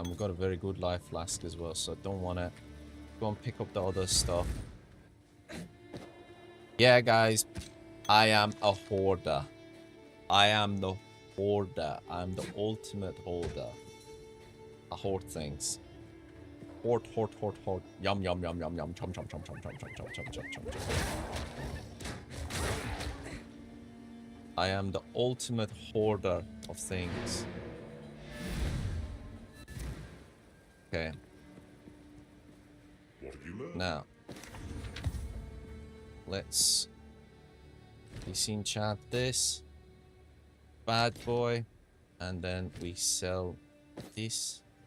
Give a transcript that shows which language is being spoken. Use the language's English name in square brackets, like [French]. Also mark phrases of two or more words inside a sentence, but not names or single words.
[English] And we got a very good life flask as well. So I don't want to go and pick up the other stuff. Yeah, guys. I am a hoarder. I am the hoarder. I'm the ultimate hoarder. I hoard things. Hoard, hoard, hoard, hoard. Yum, yum, yum, yum, yum. Chum, chum, chum, chum, chum, chum, chum, chum, chum, chum, chum. I am the ultimate hoarder of things. Okay. Now, let's disenchant this bad boy, and then we sell this.